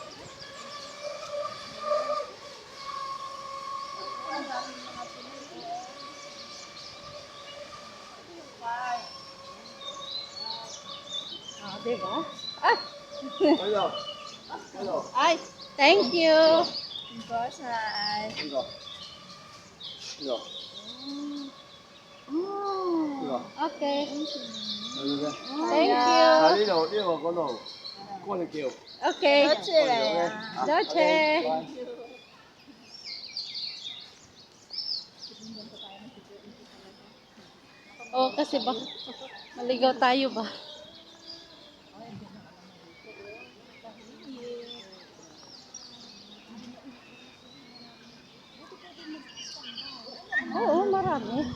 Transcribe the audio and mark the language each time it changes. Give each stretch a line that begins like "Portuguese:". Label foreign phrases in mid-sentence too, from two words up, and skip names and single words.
Filipino: Ah, diba? Ah!
English: Hello. Hello. Ay, thank you. Bosay. Hello. Hello. Oh, okay. Hello. Thank you.
Cantonese: 呢度嗰度，嗰條橋。
English: Okay. Doche. Doche.
Filipino: Oh, kasi ba maligaw tayo ba? Oo, marami.